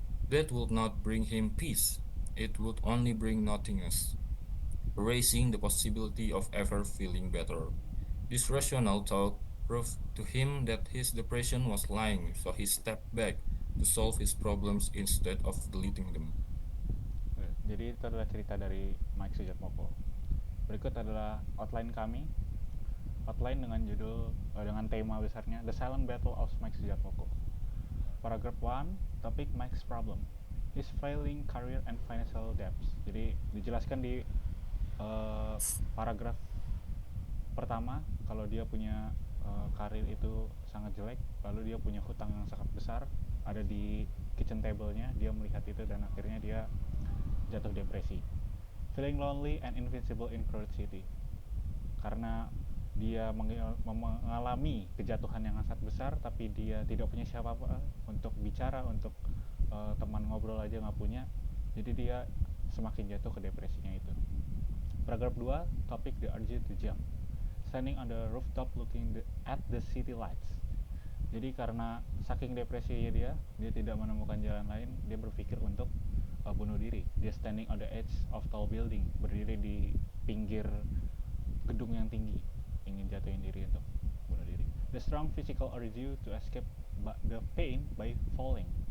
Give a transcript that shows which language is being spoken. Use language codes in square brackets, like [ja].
[en] That would not bring him peace, it would only bring nothingness, erasing the possibility of ever feeling better. This rational thought proved to him that his depression was lying, so he stepped back to solve his problems instead of deleting them. [id] Jadi itu adalah cerita dari Mike Sujatmoko. Berikut adalah outline kami. Outline dengan judul dengan tema besarnya [en] The Silent Battle of Mike Sujatmoko. Paragraph 1, topik Mike's problem. His failing career and financial debts. [id] Jadi dijelaskan di uh, paragraf pertama kalau dia punya karir itu sangat jelek, lalu dia punya hutang yang sangat besar, ada di [en] kitchen table- [id] nya, dia melihat itu dan akhirnya dia jatuh depresi. [en] Feeling lonely and invincible in crowded city. [id] Karena dia mengalami kejatuhan yang sangat besar, tapi dia tidak punya siapa-apa untuk bicara, untuk teman ngobrol aja nggak punya. Jadi dia semakin jatuh ke depresinya itu. Paragraf 2, topik [en] the urge to jump. Standing on the rooftop looking at the city lights. [id] Jadi karena saking depresinya dia tidak menemukan jalan lain, dia berpikir untuk bunuh diri. Dia [en] standing on the edge of tall building, [id] berdiri di pinggir gedung yang tinggi, ingin jatuhin diri untuk bunuh diri. [en] The strong physical urge to escape the pain by falling.